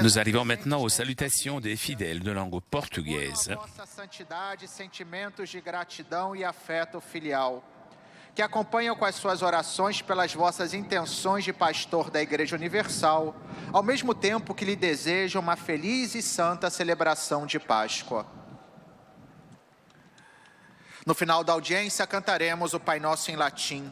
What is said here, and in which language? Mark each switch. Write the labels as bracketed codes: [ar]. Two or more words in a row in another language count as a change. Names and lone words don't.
[fr] Nous arrivons maintenant aux salutations des fidèles de langue portugaise. [pt] Vossa santidade, sentimentos de gratidão e afeto filial, que acompanham com as suas orações pelas vossas intenções de pastor da Igreja Universal, ao mesmo tempo que lhe desejam uma feliz e santa celebração de Páscoa. No final da audiência, cantaremos o Pai Nosso em latim.